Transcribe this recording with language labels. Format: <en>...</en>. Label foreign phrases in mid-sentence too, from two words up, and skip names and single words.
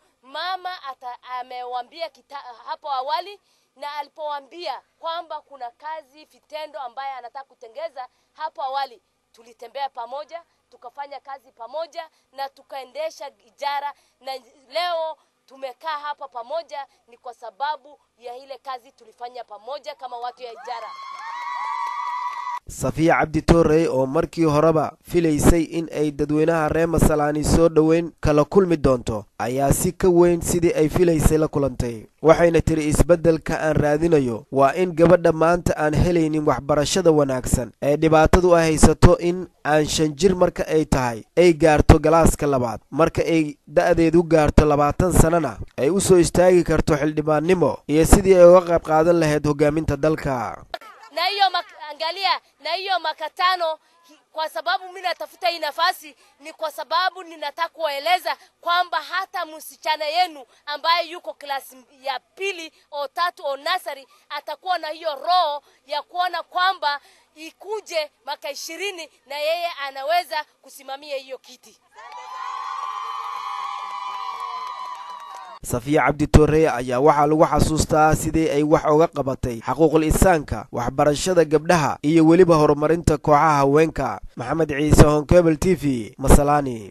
<sw>Mama amewambia hapo awali na alipowambia kwamba kuna kazi vitendo ambaye anataka kutengeza hapo awali. Tulitembea pamoja, tukafanya kazi pamoja na tukaendesha ijara na leo tumekaa hapa pamoja ni kwa sababu ya ile kazi tulifanya pamoja kama watu ya ijara.</sw> <so>Safiya Cabdi Toure oo markii horeba filaysay in ay dadweynaha reer Masalani soo dhaweyn kala kulmi doonto ayaa si ka weyn sidii ay filaysay la kulantay waxayna tiri isbedelka aan raadinayo waa in gabadha maanta aan helaynin waxbarashada wanaagsan ee dhibaatadu ay haysato in aan 5 jir marka ay tahay ay gaarto galaaska labaad marka ay da'deedu gaarto 20 sanana ay u soo istaagi karto xildhibaannimo iyo sidii ay uga qayb qaadan lahayd hogaaminta dalka.</so> <sw>Na hiyo angalia na hiyo makatano kwa sababu mimi natafuta hii nafasi ni kwa sababu ninataka kueleza kwamba hata msichana yenu ambaye yuko klasi ya 2 au 3 au nasari atakuwa na hiyo roho ya kuona kwamba ikuje maka 20 na yeye anaweza kusimamia hiyo kiti.</sw> <so>Safiya Cabdi Toure ayaa waxa lagu xasuustaa sidii ay wax uga qabatay xuquuqul insaanka waxbarashada gabdhaha iyo waliba horumarinta kooxaha haweenka. Maxamed Ciise, Honkebel TV, Masalani.</so>